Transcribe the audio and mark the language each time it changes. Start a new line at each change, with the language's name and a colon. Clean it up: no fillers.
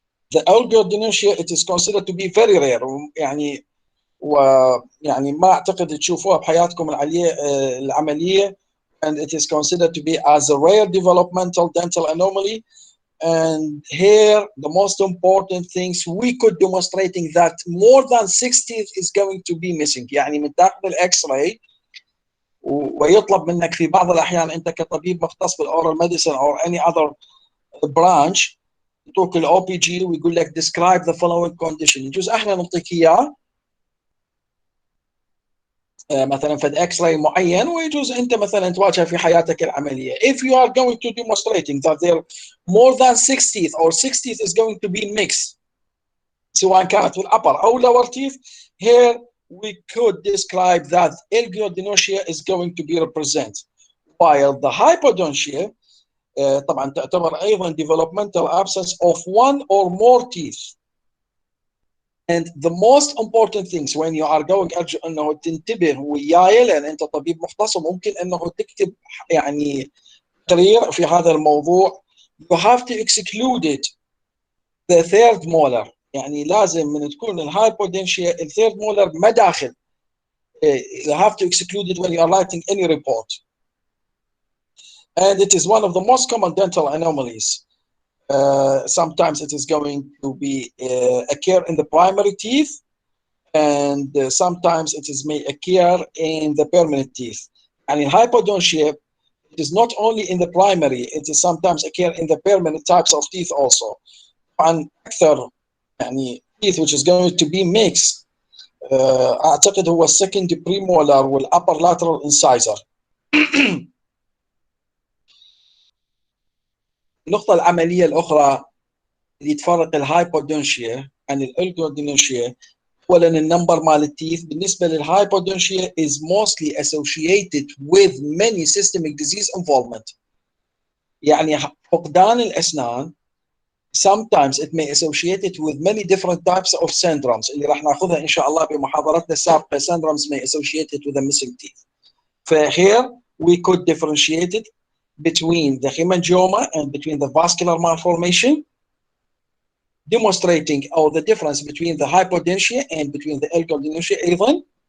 English: The elgiodontia, it is considered to be very rare.
Arabic: ويعني ما أعتقد تشوفوها بحياتكم العملية,
English: and it is considered to be as a rare developmental dental anomaly. And here the most important things we could demonstrating that more than 6 teeth is going to be missing.
Arabic: يعني من داخل الاكس راي ويطلب منك في بعض الأحيان أنت كطبيب مختص بالأورال ميديسن
English: or any other branch
Arabic: يعطوك الأو بي جي ويقول لك
English: describe the following condition.
Arabic: يجوز احنا نعطيك إياه مثلا فد اكس راي معين ويجوز انت مثلا تواجه في حياتك العمليه.
English: If you are going to demonstrating that there more than 6 teeth or 6 teeth is going to be mixed
Arabic: سواء كانت في الupper او lower teeth,
English: here we could describe that elgiodontia is going to be represented, while the hypodontia
Arabic: طبعا تعتبر ايضا
English: developmental absence of one or more teeth. And the most important things when you are going
Arabic: أرجو أنه تنتبه وياي لأن أنت طبيب مختص وممكن أنه تكتب يعني تقرير في هذا الموضوع.
English: You have to exclude it the third molar.
Arabic: يعني لازم من تكون الهايبودنشيا الثيرد molar ما داخل.
English: You have to exclude it when you are writing any report. And it is one of the most common dental anomalies. Sometimes it is going to be occur in the primary teeth, and sometimes it is may occur in the permanent teeth. And in hypodontia, it is not only in the primary, it is sometimes occur in the permanent types of teeth also. And
Arabic: أكثر يعني
English: teeth which is going to be mixed
Arabic: أعتقد هو
English: second premolar والupper lateral incisor.
Arabic: النقطة العملية الأخرى اللي تفرق الهايبودونشيا عن الألجودونشيا، أولاً النمبر مال التيث بالنسبة للهايبودونشيا
English: is mostly associated with many systemic disease involvement.
Arabic: يعني فقدان الأسنان
English: sometimes it may associate it with many different types of syndromes
Arabic: اللي راح ناخذها إن شاء الله بمحاضرتنا السابقة.
English: Syndromes may associate it with a missing teeth. Here we could differentiate it between the hemangioma and between the vascular malformation, demonstrating the difference between the hypodontia and between the algodontia
Arabic: أيضا.